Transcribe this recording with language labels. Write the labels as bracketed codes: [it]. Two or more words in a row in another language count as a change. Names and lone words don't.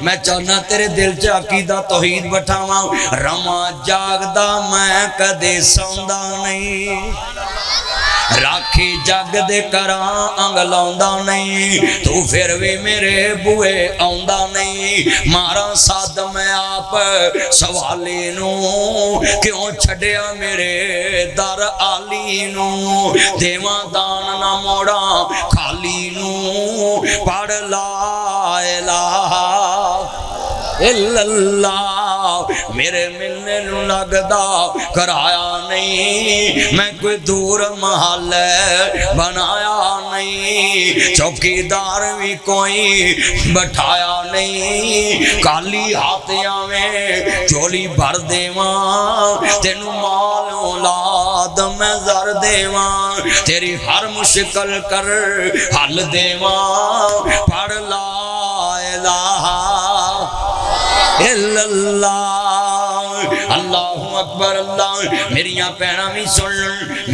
[pa] ਮੈਂ ਚਾਹਨਾ ਤੇਰੇ ਦਿਲ ਚ ਅਕੀਦਾ ਤੌਹੀਦ ਬੈਠਾਵਾਂ, ਰਵਾ ਜਾਗਦਾ ਮੈਂ ਕਦੇ ਸੌਂਦਾ ਨਹੀਂ, ਰਾਖੀ ਜਗ ਦੇ ਕਰਾਂ ਅੰਗ ਲਾਉਂਦਾ ਨਹੀਂ, ਤੂ ਫਿਰ ਭੀ ਮੇਰੇ ਬੂਹੇ ਆਉਂਦਾ ਨਹੀਂ। ਮਾਰਾਂ ਸੱਦ ਮੈਂ ਆਪ ਸਵਾਲੀ ਨੂੰ, ਕਿਉਂ ਛੱਡਿਆ ਮੇਰੇ ਦਰ ਆਲੀ ਨੂੰ, ਦੇਵਾਂ ਦਾਨ ਨਾ ਮੋੜਾਂ ਖ਼ਾਲੀ ਨੂੰ, ਪੜ੍ਹ [ar] لا إله إلا الله. [pa] ਮੇਰੇ ਮਿਲਣੇ ਨੂੰ ਲਗਦਾ ਕਰਾਇਆ ਨਹੀਂ, ਮੈਂ ਕੋਈ ਦੂਰ ਮਹਿਲ ਬਣਾਇਆ ਨਹੀਂ, ਚੌਕੀਦਾਰ ਭੀ ਕੋਈ ਬੈਠਾਇਆ ਨਹੀਂ, ਕਾਲੀ ਹੱਥ ਆਵੇਂ ਝੋਲੀ ਭਰ ਦੇਵਾਂ, ਤੈਨੂੰ ਮਾਲ ਔਲਾਦ ਮੈਂ ਜ਼ਰ ਦੇਵਾਂ, ਤੇਰੀ ਹਰ ਮੁਸ਼ਕਿਲ ਕਰ ਹੱਲ ਦੇਵਾਂ, ਪੜ੍ਹ [ar] لا إله إلا الله. الله أكبر. [pa] ਅੱਲਾਹ ਮੇਰੀਆਂ ਭੈਣਾਂ ਭੀ ਸੁਣ।